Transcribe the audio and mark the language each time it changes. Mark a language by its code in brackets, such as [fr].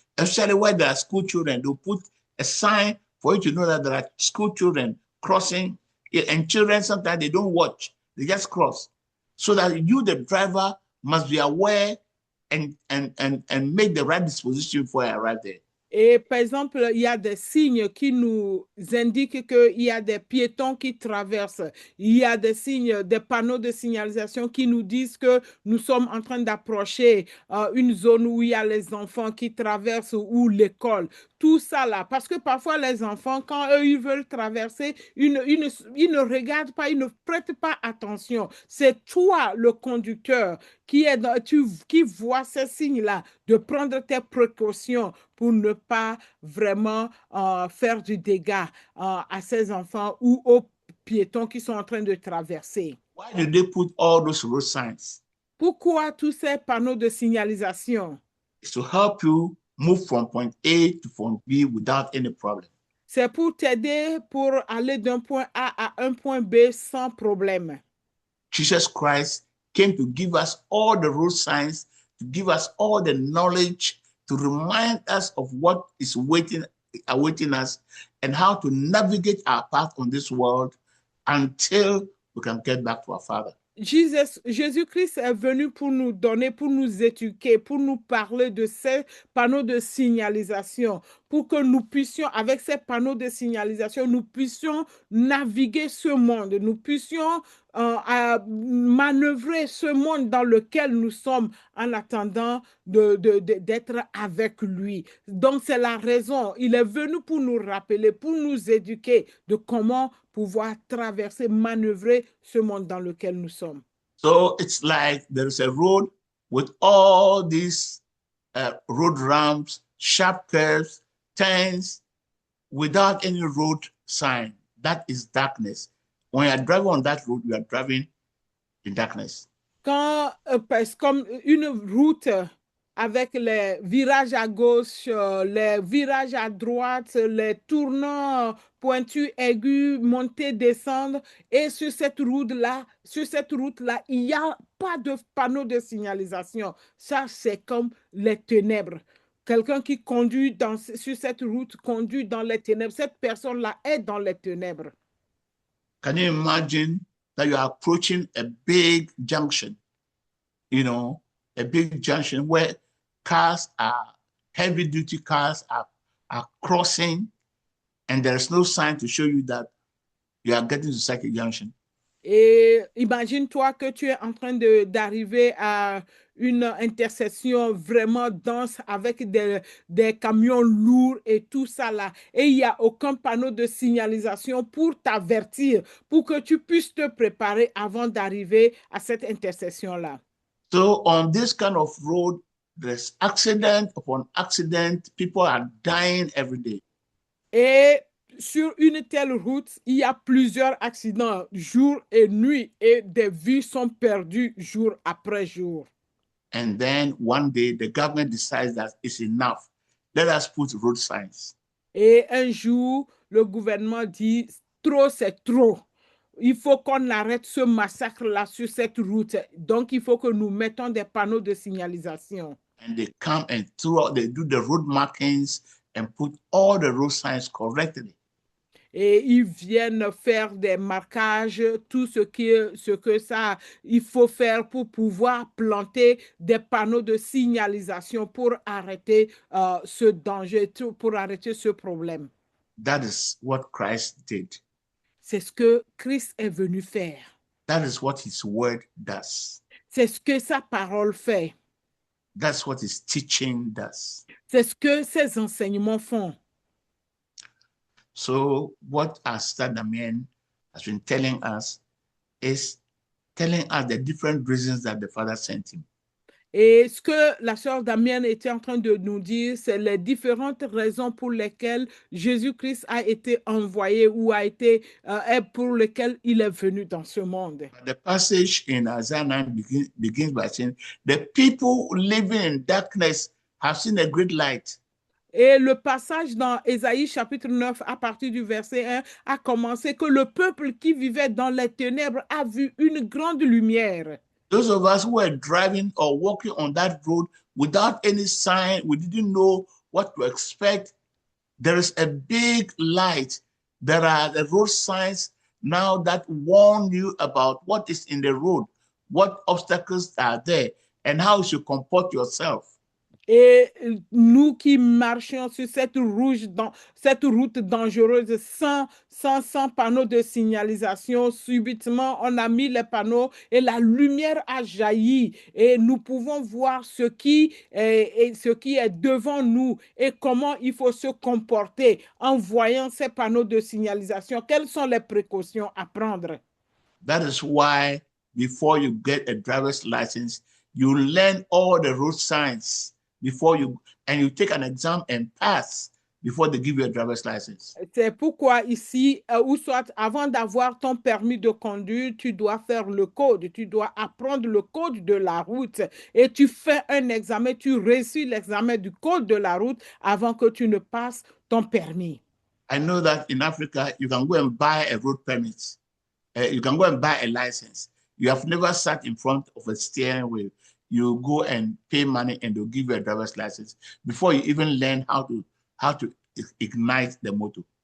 [en] Especially where there are school children, they'll put a sign for you to know that there are school children crossing, and children sometimes they don't watch, they just cross. So that you, the driver, must be aware and make the right disposition before I arrive there. [fr] Et par exemple, il y a des signes qui nous indiquent qu'il y a des piétons qui traversent. Il y a des signes, des panneaux de signalisation qui nous disent que nous sommes en train d'approcher une zone où il y a les enfants qui traversent ou l'école. Tout ça là, parce que parfois les enfants, quand eux, ils veulent traverser, ils ne regardent pas, ils ne prêtent pas attention. C'est toi, le conducteur, qui voit ces signes-là, de prendre tes précautions pour ne pas vraiment faire du dégât à ces enfants ou aux piétons qui sont en train de traverser. [en] Why did they put all those road signs? [fr] Pourquoi tous ces panneaux de signalisation? [en] It's to help you move from point A to point B without any problem. [fr] C'est pour t'aider pour aller d'un point A à un point B sans problème. [en] Jesus Christ came to give us all the road signs, to give us all the knowledge, to remind us of what is awaiting us and how to navigate our path on this world until we can get back to our Father. [fr] Jésus-Christ est venu pour nous donner, pour nous éduquer, pour nous parler de ces panneaux de signalisation, pour que nous puissions, avec ces panneaux de signalisation, nous puissions naviguer ce monde, nous puissions manœuvrer ce monde dans lequel nous sommes en attendant d'être avec lui. Donc, c'est la raison. Il est venu pour nous rappeler, pour nous éduquer de comment pouvoir traverser, manœuvrer ce monde dans lequel nous sommes. [en] So it's like there is a road with all these road ramps, sharp curves, turns, without any road sign. That is darkness. When you are driving on that road, you are driving in darkness. [fr] Comme une route avec les virages à gauche, les virages à droite, les tournants pointus, aigus, monter, descendre. Et sur cette route-là, il n'y a pas de panneau de signalisation. Ça, c'est comme les ténèbres. Quelqu'un qui conduit sur cette route conduit dans les ténèbres. Cette personne-là est dans les ténèbres. [en] Can you imagine that you are approaching a big junction, a big junction where heavy duty cars are crossing, and there's no sign to show you that you are getting to such a junction. [fr] Et imagine-toi que tu es en train d'arriver à une intersection vraiment dense avec des camions lourds et tout ça là. Et il n'y a aucun panneau de signalisation pour t'avertir, pour que tu puisses te préparer avant d'arriver à cette intersection-là. [en] So on this kind of road, there's accident upon accident. People are dying every day. [fr] Et sur une telle route, il y a plusieurs accidents jour et nuit et des vies sont perdues jour après jour. [en] And then one day the government decides that it's enough. Let us put road signs. [fr] Et un jour, le gouvernement dit, trop c'est trop. Il faut qu'on arrête ce massacre-là sur cette route. Donc, il faut que nous mettons des panneaux de signalisation. [en] And they come and they do the road markings and put all the road signs correctly. [fr] Et ils viennent faire des marquages, tout ce que ça, il faut faire pour pouvoir planter des panneaux de signalisation pour arrêter ce danger, pour arrêter ce problème. [en] That is what Christ did. [fr] C'est ce que Christ est venu faire. [en] That is what his word does. [fr] C'est ce que sa parole fait. [en] That's what his teaching does. [fr] C'est ce que ses enseignements font. [en] So what Pastor Damien has been telling us is telling us the different reasons that the Father sent him. [fr] Et ce que la sœur Damienne était en train de nous dire, c'est les différentes raisons pour lesquelles Jésus-Christ a été envoyé ou pour lesquelles il est venu dans ce monde. [en] The passage in Isaiah 9 begins by saying, the people living in darkness have seen a great light. [fr] Et le passage dans Ésaïe chapitre 9, à partir du verset 1, a commencé que le peuple qui vivait dans les ténèbres a vu une grande lumière. [en] Those of us who were driving or walking on that road without any sign, we didn't know what to expect. There is a big light. There are the road signs now that warn you about what is in the road, what obstacles are there, and how you should comport yourself. [fr] Et nous qui marchions sur cette route dangereuse sans panneau de signalisation, subitement, on a mis les panneaux et la lumière a jailli. Et nous pouvons voir ce qui est devant nous et comment il faut se comporter en voyant ces panneaux de signalisation. Quelles sont les précautions à prendre? [en] That is why before you get a driver's license, you learn all the road signs and you take an exam and pass before they give you a driver's license. [fr] C'est pourquoi ici, ou soit avant d'avoir ton permis de conduire, tu dois faire le code, tu dois apprendre le code de la route et tu fais un examen, tu réussis l'examen du code de la route avant que tu ne passes ton permis. [en] I know that in Africa, you can go and buy a road permit. You can go and buy a license. You have never sat in front of a steering wheel. You go and pay money and they'll give you a driver's license before you even learn how to ignite the motor.